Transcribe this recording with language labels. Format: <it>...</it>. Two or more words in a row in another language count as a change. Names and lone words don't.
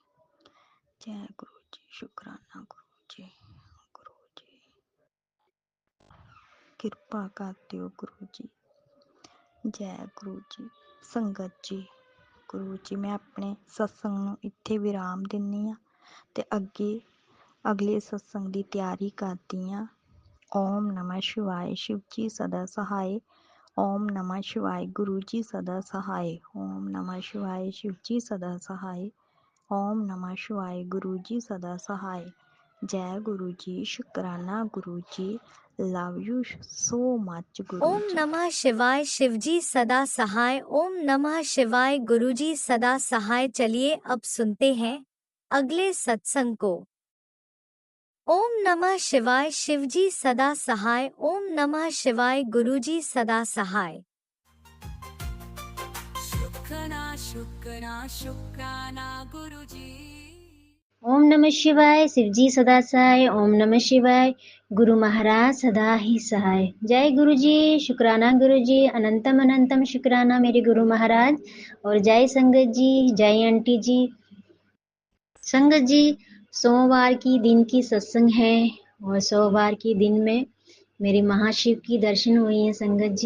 <pa>ਜੈ ਗੁਰੂ ਜੀ, ਸ਼ੁਕਰਾਨਾ ਗੁਰੂ ਜੀ, ਗੁਰੂ ਜੀ ਕਿਰਪਾ ਕਰ ਦਿਓ ਗੁਰੂ ਜੀ। ਜੈ ਗੁਰੂ ਜੀ। ਸੰਗਤ ਜੀ, ਗੁਰੂ ਜੀ ਮੈਂ ਆਪਣੇ ਸਤਸੰਗ ਨੂੰ ਇੱਥੇ ਵਿਰਾਮ ਦਿੰਦੀ ਹਾਂ, ਤੇ ਅਗਲੇ ਸਤਸੰਗ ਦੀ ਤਿਆਰੀ ਕਰਦੀ ਹਾਂ।</pa> <sa>ओम नमः शिवाय,</sa> <hi>शिव जी सदा सहाय।</hi> <sa>ओम नमः शिवाय,</sa> <hi>गुरु जी सदा सहाय।</hi> <sa>ओम नमः शिवाय,</sa> <hi>शिव जी सदा सहाय।</hi> <sa>ओम नमः शिवाय,</sa> <hi>गुरु जी सदा सहाय। जय गुरु जी, शुक्राना गुरु जी,</hi> <en>love you so much guru</en> <hi>ओम जी।</hi> <sa>नमः शिवाय,</sa> <hi>शिवजी सदा सहाय।</hi> <sa>ओम नमः शिवाय,</sa> <hi>गुरुजी सदा सहाय। चलिए अब सुनते हैं अगले सत्संग को।</hi> <sa>ओम नमः शिवाय,</sa> <hi>शिवजी सदा सहाय।</hi> <sa>ओम नमः शिवाय,</sa> <hi>गुरुजी सदा सहाय। शुक्राना शुक्राना शुक्राना गुरुजी।</hi> <sa>ओम नमः शिवाय,</sa> <hi>शिवजी सदा सहाय।</hi> <sa>ओम नमः शिवाय,</sa> <hi>गुरु महाराज सदा ही सहाय। जय गुरु जी, शुक्राना गुरु जी, अनंतम अनंतम शुक्राना मेरे गुरु महाराज। और जय संगत जी, जय आंटी जी। संगत जी, सोमवार की दिन की सत्संग है, और सोमवार की दिन में मेरी महाशिव की दर्शन हुई है संगत जी।</hi>